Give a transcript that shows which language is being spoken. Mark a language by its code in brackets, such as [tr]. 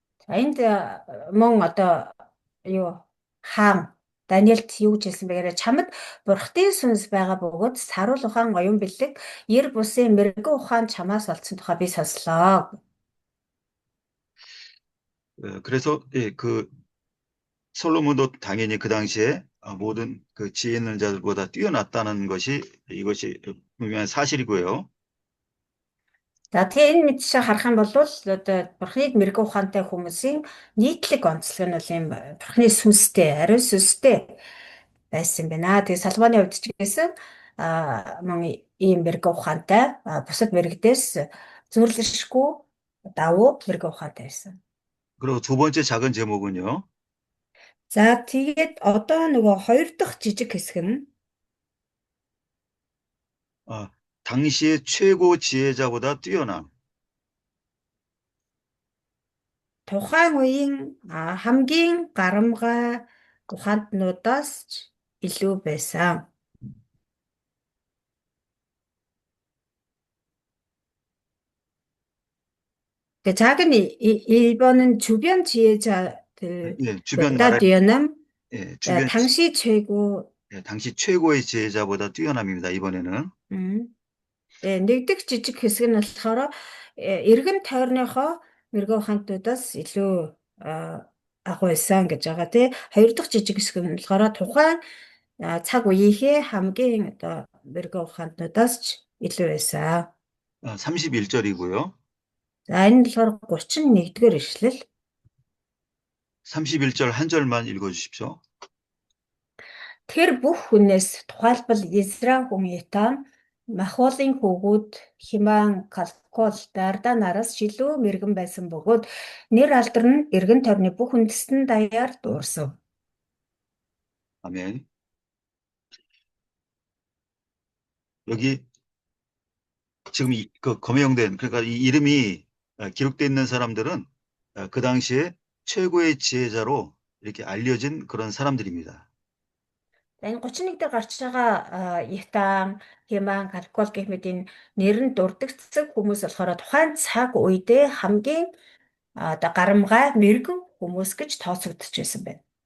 [mn] за энд мөн одоо юу хаан Даниэлт юу гэж хэлсэн бэ гэхээр чамд Бурхны сүнс байгаа бөгөөд саруул ухаан оюун бэлэг ер бусын мэрэгэн ухаан чамаас олдсон тухай би сонслоо. [ko] 그래서 예, 그 솔로몬도 당연히 그 당시에 모든 그 지혜 있는 자들보다 뛰어났다는 것이 이것이 분명한 사실이고요. [mn] За тэгээ энэ мэдшээ харах юм бол одоо Бурхныг мэрэгэн ухаантай хүмүүсийн нийтлэг онцлог нь бол юм Бурхны сүнстэй, ариун сүнстэй байсан юм байна. Тэгээ Соломоны хувьд ч гэсэн мөн ийм мэрэгэн ухаантай бусад мэрэгдээс зүрлэшгүй давуу мэрэгэн ухаантай байсан. [ko] 그리고 두 번째 작은 제목은요. [mn] За тэгээд одоо нөгөө хоёр дахь жижиг хэсэг нь [ko] 당시의 최고 지혜자보다 뛰어남. [mn] тухайн үеийн хамгийн гарамгай ухаантнуудаас ч илүү байсан. [ko] 그 작은 일본은 주변 주변 지혜자들보다 뛰어남, 주변 당시 최고, 당시 최고의 지혜자보다 뛰어남입니다. 이번에는. [mn] нэгдэх жижиг хэсэг нь болохоор эргэн тойрныхоо мэрэгэн ухаантнуудаас илүү агуу байсан гэж байгаа тий. Хоёр дахь жижиг хэсэг нь болохоор тухайн цаг үеийнхээ хамгийн одоо мэрэгэн ухаантнуудаас ч илүү байсан. [ko] 31절이고요. [mn] За энэ нь болохоор 31-р ишлэл. [ko] 31절 한 절만 읽어주십시오. [mn] Тэр бүх хүнээс тухайлбал Израиль хүн Ятан Махолын хүүгүүд Химан Калкол Дарда нараас шилүү мэргэн байсан бөгөөд нэр алдар нь эргэн тойрны бүх үндэстэн даяар дуурсан. [ko] 아멘. 여기 지금 그 거명된 그러니까 이 이름이 기록되어 있는 사람들은 그 당시에 최고의 지혜자로 이렇게 알려진 그런 사람들입니다. [mn] Энэ 31 дээр гарч байгаа Ятан, Химан, Калкол гэх мэт энэ нэр нь дурддагдсан хүмүүс болохоор тухайн цаг үедээ хамгийн одоо гарамгай мэргэн хүмүүс гэж тооцогдож байсан байна.